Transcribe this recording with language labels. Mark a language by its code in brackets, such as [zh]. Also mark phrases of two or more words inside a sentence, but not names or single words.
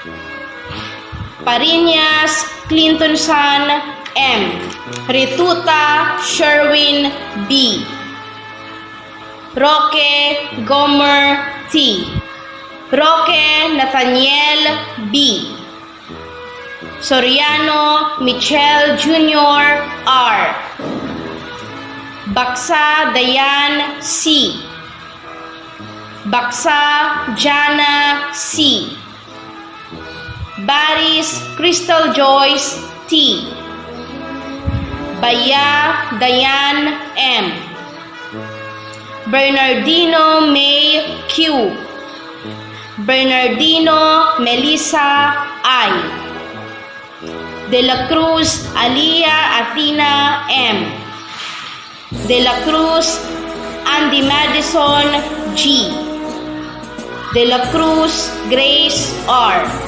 [en] Pariñas Clinton San M. Rituta Sherwin B. Roque Gomer T. Roque Nathaniel B. Soriano Michelle Jr. R. Baksa Dayan C. Baksa Jana C. Baris Crystal Joyce T. Baya Dayan M. Bernardino May Q. Bernardino Melissa I. De la Cruz Alia Athena M. De la Cruz Andy Madison G. De la Cruz Grace R.